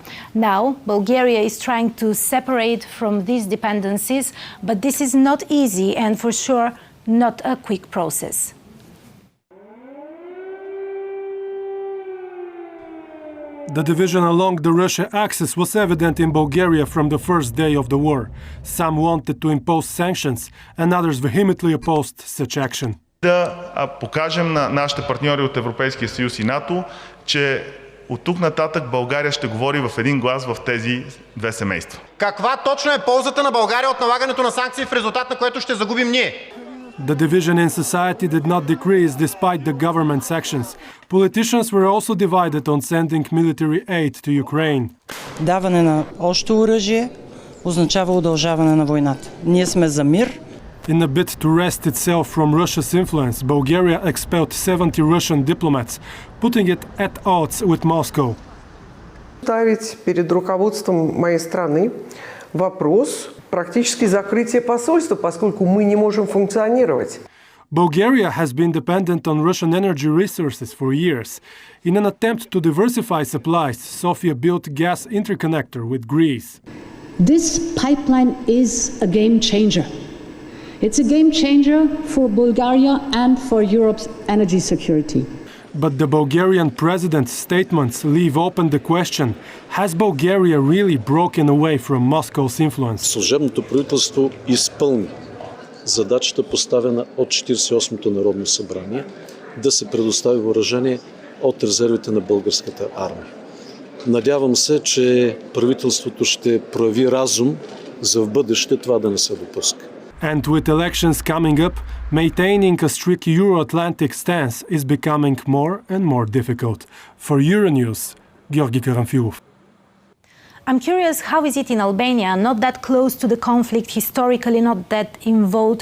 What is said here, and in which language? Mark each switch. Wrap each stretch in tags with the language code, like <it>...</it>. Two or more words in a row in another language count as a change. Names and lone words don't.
<en>Now, Bulgaria is trying to separate from these dependencies, but this is not easy and for sure not a quick process. The division along the Russia axis was evident in Bulgaria from the first day of the war. Some wanted to impose sanctions, and others vehemently opposed such action.</en> <bg>Да покажем на нашите партньори от Европейския съюз и НАТО, че от тук нататък България ще говори в един глас в тези две семейства. Каква точно е ползата на България от налагането на санкции, в резултат на което ще загубим ние?</bg> <en>The division in society did not decrease despite the government's actions. Politicians were also divided on sending military aid to Ukraine.</en> <bg>Даване на още оръжие означава удължаване на войната. Ние сме за мир.</bg> <en>In a bid to wrest itself from Russia's influence, Bulgaria expelled 70 Russian diplomats, putting it at odds with Moscow.</en> <ru>Ставить перед руководством моей страны вопрос практически закрытия посольства, поскольку мы не можем функционировать.</ru> <en>Bulgaria has been dependent on Russian energy resources for years. In an attempt to diversify supplies, Sofia built gas interconnector with Greece. This pipeline is a game changer. It's a game changer for Bulgaria and for Europe's energy security. But the Bulgarian president's statements leave open the question, has Bulgaria really broken away from Moscow's influence?</en> <bg>Служебното правителство изпълни задачата, поставена от 48-то Народно събрание, да се предостави въоръжение от резервите на българската армия. Надявам се, че правителството ще прояви разум за в бъдеще това да не се допуска.</bg> <en>And with elections coming up, maintaining a strict Euro-Atlantic stance is becoming more and more difficult. For Euronews, Georgi Karamfilov. I'm curious, how is it in Albania, not that close to the conflict, historically not that involved?</en>